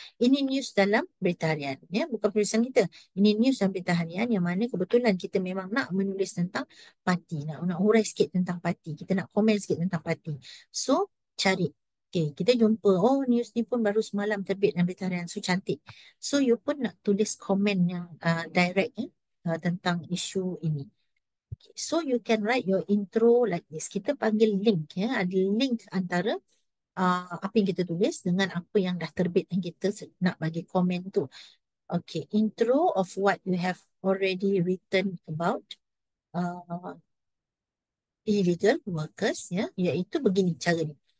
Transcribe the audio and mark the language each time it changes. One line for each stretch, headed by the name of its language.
Malay: Ini news dalam berita harian, ya, bukan tulisan kita. Ini news dalam berita harian yang mana kebetulan kita memang nak menulis tentang parti, nak hurai sikit tentang parti, kita nak komen sikit tentang parti. So, cari. Okay, kita jumpa, oh news ni pun baru semalam terbit dalam berita harian, so cantik. So, you pun nak tulis komen yang direct, tentang isu ini.
English: Okay, so you can write your intro like this.
Malay: Kita panggil link, ya. Ada link antara apa yang kita tulis dengan apa yang dah terbit dan kita nak bagi komen tu.
English: Okay, intro of what you have already written about illegal workers, ya,
Malay: iaitu begini cara ni.